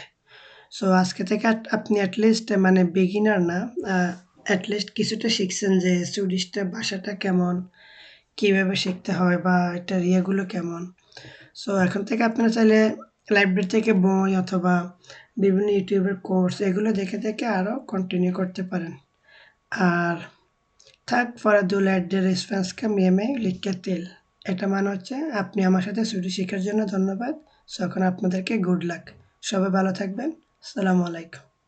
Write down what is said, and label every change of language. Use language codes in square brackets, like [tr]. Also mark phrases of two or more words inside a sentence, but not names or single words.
[bn] সো আজকে থেকে আপনি অ্যাটলিস্ট মানে বিগিনার না, অ্যাটলিস্ট কিছুটা শিখছেন যে সুইডিশটা ভাষাটা কেমন, কীভাবে শিখতে হয়, বা এটার ইয়েগুলো কেমন। সো এখন থেকে আপনারা চাইলে লাইব্রেরি থেকে বই অথবা বিভিন্ন ইউটিউবের কোর্স এগুলো দেখে দেখে আরও কন্টিনিউ করতে পারেন। [sv] আর tack för att du lärde dig svenska med mig, lycka till, [bn] এটা মানে হচ্ছে আপনি আমার সাথে সুইডিশ শেখার জন্য ধন্যবাদ। সো এখন আপনাদেরকে [en] good luck. [bn] সবাই ভালো থাকবেন। [ar] السلام عليكم.